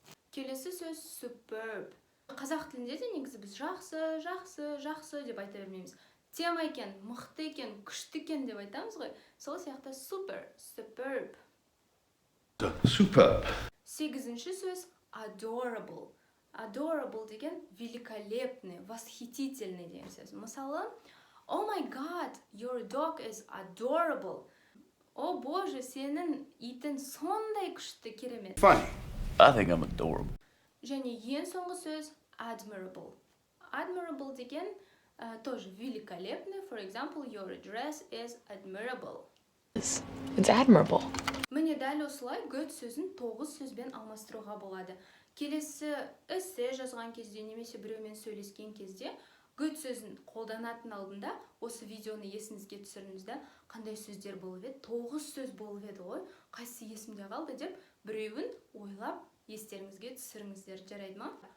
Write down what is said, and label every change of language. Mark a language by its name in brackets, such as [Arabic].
[Kazakh] Келесі сөз superb. Қазақ тілінде де негізі біз жақсы деп айта бермейміз. Тема екен, мықты екен, күшті екен деп айтамыз ғой. Сол сияқты superb. [English] Superb. [Kazakh] Сегізінші сөз adorable. Adorable деген [Russian] великолепный, восхитительный [Kazakh] деген сөз. Мысалы, [English] oh my god, your dog is adorable. [Kazakh] О боже, сенің итің сондай күшті, керемет. [English] Funny. I think I'm adorable. [Kazakh] Және ең соңғы сөз admirable. Admirable деген [Russian] тоже великолепный. [English] For example, your dress is admirable. It's admirable. [Kazakh] Міне дәл осылай good сөзін 9 сөзбен алмастыруға болады. Келесі эссе жазған кезде немесе біреумен сөйлескен кезде good сөзін қолданатын алдында осы видеоны есіңізге түсіріңіз да, қандай сөздер болып еді, 9 сөз болып еді ғой, қайсы есімде қалды деп біреуін ойлап естеріңізге түсіріңіздер, жарайды ма?